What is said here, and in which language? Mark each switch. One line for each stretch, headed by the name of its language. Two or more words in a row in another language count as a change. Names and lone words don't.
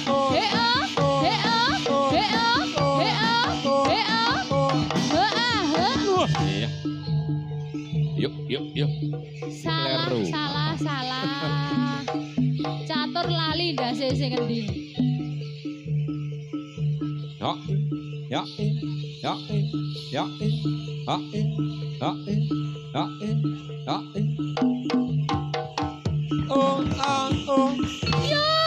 Javanese: iya. Yuk. Salah. Catur lali ndase sing endi? Ya. ya ya ya ya ya ya oh oh Yo.